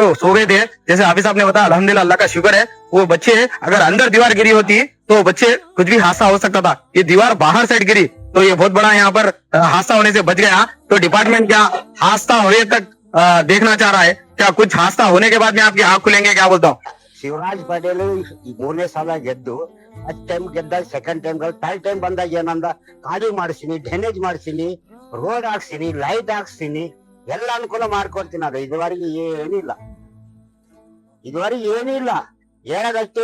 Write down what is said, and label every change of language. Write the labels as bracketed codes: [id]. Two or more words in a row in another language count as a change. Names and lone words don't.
[hi] जैसे हाफिज साहब ने बताया, अल्हम्दुलिल्लाह अल्लाह का शुक्र है, वो बच्चे अगर अंदर दीवार गिरी होती तो बच्चे कुछ भी हादसा हो सकता था। ये दीवार बाहर साइड गिरी तो ये बहुत बड़ा यहाँ पर हादसा होने से बच गया। तो डिपार्टमेंट क्या हादसा होने तक देखना चाह रहा है? क्या कुछ हादसा होने के बाद में आपकी आंख खुलेंगे? क्या बोलता हूँ? [kn] ಶಿವರಾಜ್ ಪಟೇಲ್ 3ನೇ ಸಲ ಗೆದ್ದು [en] first time [kn] ಗೆದ್ದಾಗ [en] second time third time [kn] ಬಂದಾಗ ಏನಂದ, ಖಾಲಿ ಮಾಡಿಸ್ತೀನಿ, ಡ್ರೈನೇಜ್ ಮಾಡಿಸ್ತೀನಿ, ರೋಡ್ ಹಾಕ್ಸ್ತೀನಿ, ಲೈಟ್ ಹಾಕ್ಸ್ತೀನಿ, ಎಲ್ಲ ಅನುಕೂಲ ಮಾಡ್ಕೊಡ್ತೀನಿ. ಅದು ಇದುವರೆಗೆ ಏನಿಲ್ಲ, ಹೇಳೋದಷ್ಟೇ.